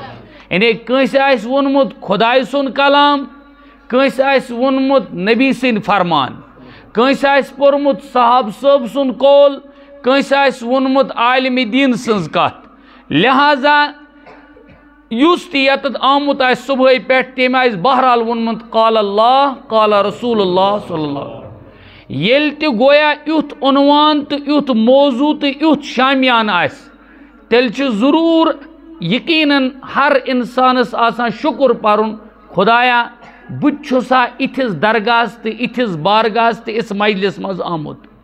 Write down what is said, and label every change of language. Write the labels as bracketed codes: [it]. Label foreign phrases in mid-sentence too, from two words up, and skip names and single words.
[ks] یعنی کٲنٛسہِ آسہِ ووٚنمُت خداے سُنٛد کلام، کٲنٛسہِ آسہِ ووٚنمُت نبی سٕنٛدۍ فرمان، کٲنٛسہِ آسہِ پوٚرمُت صحابہٕ صٲب سُنٛد قول، کٲنٛسہِ آسہِ ووٚنمُت عالمِ دیٖن سٕنٛز کتھ۔ لہذا یُس تہِ یتتھ آمُت آسہِ صبحٲے پٮ۪ٹھ تٔمۍ آسہِ بہرحال ووٚنمُت [ar] قال اللہ قال رسول اللہ صلی اللہ علیہ وسلم۔ [ks] ییٚلہِ تہِ گویا یُتھ عنوان تہٕ یُتھ موضوع تہٕ یُتھ شامیان آسہِ، تیٚلہِ چھُ ضروٗر یقیناً ہر انسانس آسان شکر پرُن، خدایا بہٕ تہِ چھُسا یِتھِس درگاہس تہٕ یِتھِس بارگاہس تہٕ یِتھِس مجلس منٛز آمُت۔